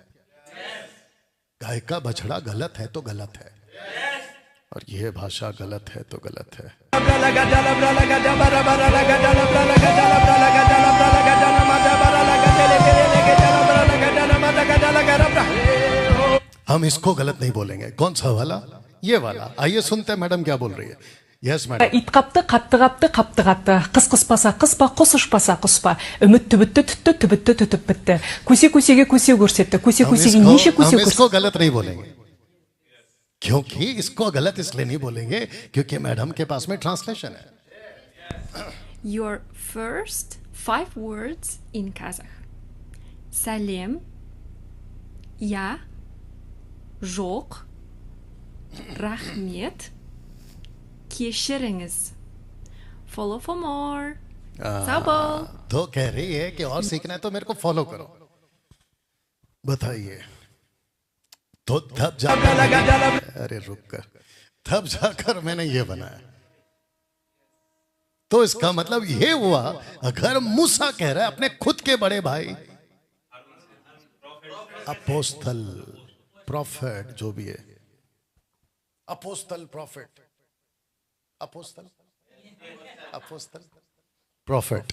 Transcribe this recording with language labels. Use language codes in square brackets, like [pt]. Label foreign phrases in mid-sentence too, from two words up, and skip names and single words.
[hi] गाय का बछड़ा गलत है तो गलत है, और यह भाषा गलत है तो गलत है। हम इसको गलत नहीं बोलेंगे। कौन सा वाला? ये वाला। आइए सुनते हैं मैडम क्या बोल रही है। [en] Yes madam. [kk] ит қапты, қапты қапты, қапты қапты. Қыс қыспаса қыспа, құс ұшпаса құспа. Үміт түбітті түтті, түбітті түтіп бітті. Көсе көсеге көсе көрсетті. Көсе көсеге неше көсе [hi] हम इसको [kk] көрсетті. [hi] गलत नहीं बोलेंगे, क्योंकि इसको गलत इसलिए नहीं बोलेंगे क्योंकि मैडम के पास में ट्रांसलेशन है। [en] Your first 5 words in Kazakh. [kk] Сәлем, я, жоқ, рахмет, кешіріңіз. [en] Follow for more. [tr] Sağ ol. [hi] तो कह रही है कि और सीखना है तो मेरे को फॉलो करो। बताइए। तो तब जाकर, अरे रुक कर, तब जाकर मैंने ये बनाया। तो इसका मतलब ये हुआ, अगर मूसा कह रहा है अपने खुद के बड़े भाई, अपोस्तल, प्रॉफिट, जो भी है, अपोस्तल, प्रॉफिट, अपोस्तल, अपोस्तल, प्रॉफिट।